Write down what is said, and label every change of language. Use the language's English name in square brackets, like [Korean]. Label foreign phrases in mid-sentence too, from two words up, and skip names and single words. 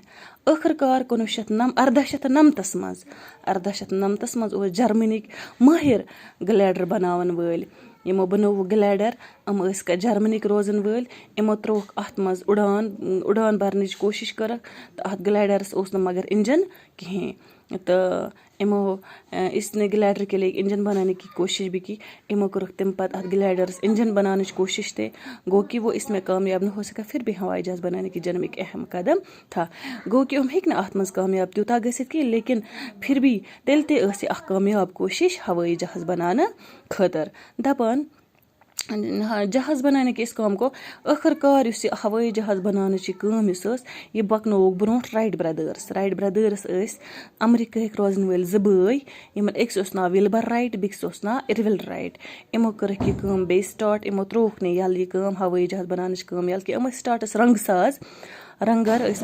[Kashmiri] ٲخٕر کار 1899 منٛز اوس جرمنیِکۍ مٲہِر گلیڈر بناون وٲلۍ. یِمو بنووُکھ گلیڈر. یِم ٲسۍ جرمنیِکۍ روزن وٲلۍ. یِمو ترووُکھ اتھ منٛز اُڑان برنٕچ کوٗشش کٔرٕکھ تہٕ اتھ گلیڈرس اوس نہٕ مگر انجن کِہینۍ. تہٕ یِمو [Urdu] اس نے گلیڈر کے لیے انجن بنانے کی کوشش بھی کی. [Kashmiri] یِمو کٔرٕکھ تمہِ پتہٕ اتھ گلیڈرس انجن بناونٕچ کوٗشش تہِ. گوٚو کہِ [Urdu] وہ اس میں کامیاب نہ ہو سکا. پھر بھی ہوائی جہاز بنانے کی جنم ایک اہم قدم تھا. [Kashmiri] گوٚو کہِ یِم ہیٚکۍ نہٕ اتھ منٛز کامیاب تیوٗتاہ گٔژھِتھ کینٛہہ لیکن پھر بھی تیٚلہِ تہِ ٲس یہِ اکھ کامیاب کوٗشش ہوٲیی جہاز بناونہٕ خٲطرٕ. دپان [Urdu] جہاز بنانے [Kashmiri] کہِ [Urdu] اس کام کو [Kashmiri] ٲخٕر کار یُس یہِ ہوٲیی جہاز بناونٕچ یہِ کٲم یُس ٲس یہِ پکنووُکھ برونٛٹھ رایٹ برادٲرٕس ٲسۍ امریکہٕکۍ روزن وٲلۍ 2 بٲے. یِمن أکِس اوس ناو وِلبر رایٹ بیٚکِس اوس ناو اِروِل رایٹ. یِمو کٔرٕکھ یہِ کٲم بیٚیہِ سٹاٹ. یِمو ترووُکھ نہٕ ییٚلہٕ یہِ کٲم ہوٲیی جہاز بناونٕچ کٲم ییٚلہٕ کہِ یِم ٲسۍ سٹاٹس رنٛگہٕ ساز رنٛگگر ٲسۍ.